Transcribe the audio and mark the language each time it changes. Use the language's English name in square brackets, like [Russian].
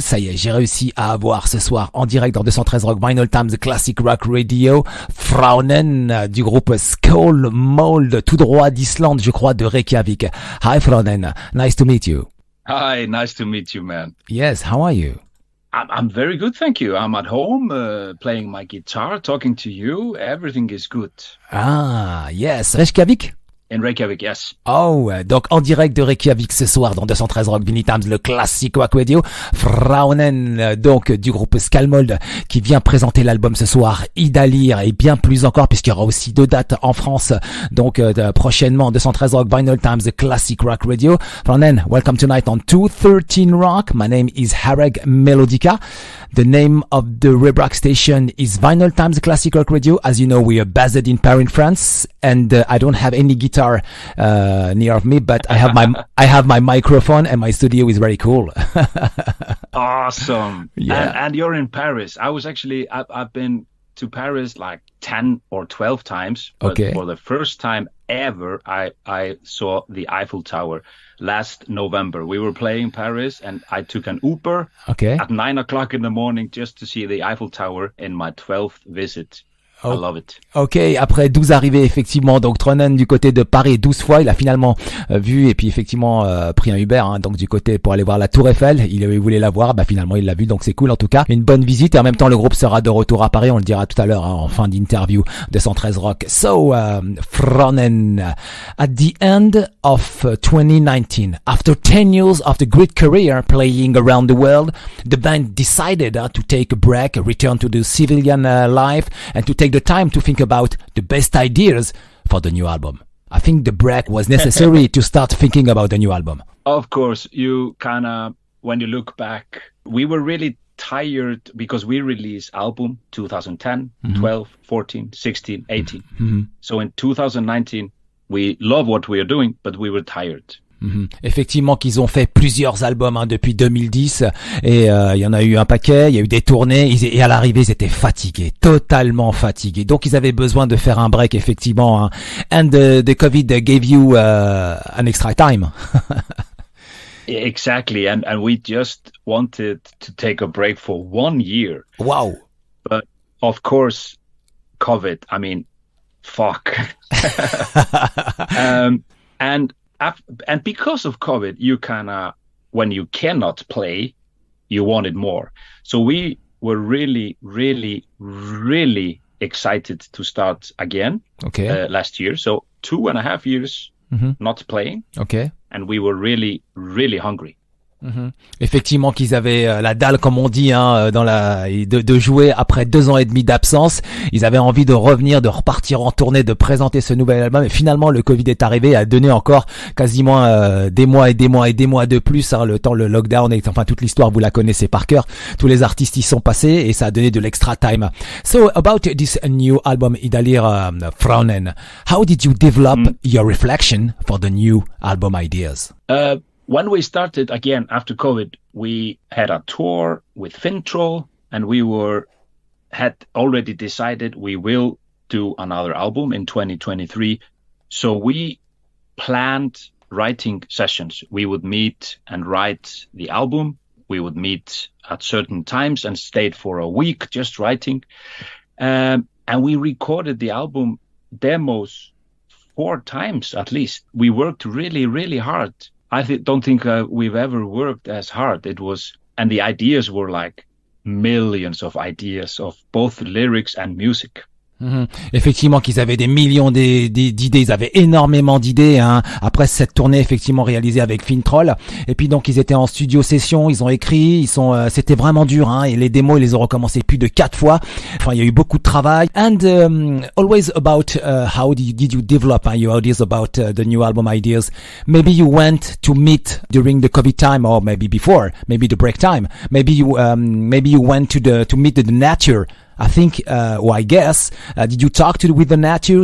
[French] Ça y est, j'ai réussi à avoir ce soir en direct dans 213 Rock Vinyl Times Classic Rock Radio Þráinn du groupe SKÁLMÖLD, tout droit d'Islande, je crois, de Reykjavik. [English] Hi Þráinn, nice to meet you. Hi, nice to meet you, man. Yes, how are you? I'm very good, thank you. I'm at home playing my guitar, talking to you. Everything is good. Ah, yes. Reykjavik? In Reykjavik, yes. [French] Oh, donc en direct de Reykjavik ce soir dans 213 Rock Vinyltimes, le classique rock radio. Þráinn, donc du groupe SKÁLMÖLD, qui vient présenter l'album ce soir, Ýdalir, et bien plus encore puisqu'il y aura aussi 2 dates en France. Donc prochainement 213 Rock Vinyltimes, the classic rock radio. [English] Þráinn, welcome tonight on 213 Rock. My name is Harrag Melodica. The name of the Rebrac station is Vinyltimes Classic Rock Radio. As you know, we are based in Paris, France, and I don't have any guitar near me, but I have my microphone, and my studio is very cool. Awesome. Yeah. And you're in Paris. I've been to Paris like 10 or 12 times. But Okay. for the first time ever, I saw the Eiffel Tower last November. We were playing Paris and I took an Uber Okay. at 9 o'clock in the morning just to see the Eiffel Tower in my 12th visit. Oh. I love it. [French] Ok, après 12 arrivées effectivement, donc Þráinn du côté de Paris 12 fois, il a finalement vu et puis effectivement pris un Uber, hein, donc du côté pour aller voir la Tour Eiffel, il voulait la voir, bah finalement il l'a vu, donc c'est cool en tout cas, une bonne visite et en même temps le groupe sera de retour à Paris, on le dira tout à l'heure hein, en fin d'interview de 113 Rock. [English] So, Þráinn, at the end of 2019, after 10 years of the great career playing around the world, the band decided to take a break, return to the civilian life and to take the time to think about the best ideas for the new album. I think the break was necessary to start thinking about the new album. Of course, you kind of, when you look back, we were really tired because we released album 2010, 12, 14, 16, 18. So in 2019, we love what we are doing, but we were tired. [French] Effectivement qu'ils ont fait plusieurs albums hein, depuis 2010 et il y en a eu un paquet, il y a eu des tournées et à l'arrivée ils étaient fatigués, totalement fatigués. Donc ils avaient besoin de faire un break effectivement. Hein. [English] And the COVID gave you an extra time. Exactly. And we just wanted to take a break for 1 year. Wow. But of course, COVID, I mean, fuck. And because of COVID, you kind of, when you cannot play, you wanted more. So we were really, really, really excited to start again last year. So 2.5 years not playing. Okay. And we were really, really hungry. [French] Effectivement qu'ils avaient la dalle comme on dit hein, dans de jouer après 2 ans et demi d'absence. Ils avaient envie de revenir, de repartir en tournée, de présenter ce nouvel album et finalement le Covid est arrivé et a donné encore quasiment des mois et des mois et des mois de plus hein, le lockdown et enfin toute l'histoire vous la connaissez par cœur. Tous les artistes y sont passés et ça a donné de l'extra time. [English] So about this new album Ýdalir, Þráinn, how did you develop your reflection for the new album ideas? When we started again after COVID, we had a tour with Fintroll and we had already decided we will do another album in 2023. So we planned writing sessions. We would meet and write the album. We would meet at certain times and stayed for a week just writing. And we recorded the album demos 4 times at least. We worked really, really hard. I don't think we've ever worked as hard. And the ideas were like millions of ideas of both lyrics and music. [French] Effectivement qu'ils avaient des millions d'idées, ils avaient énormément d'idées hein, après cette tournée effectivement réalisée avec Fintroll et puis donc ils étaient en studio session, ils ont écrit, c'était vraiment dur hein, et les démos ils les ont recommencé plus de 4 fois. Enfin il y a eu beaucoup de travail. [English] And always about how did you develop your ideas about the new album ideas? Maybe you went to meet during the COVID time or maybe before, maybe the break time. Maybe you went to meet the nature. I think, or I guess, did you talk with the nature?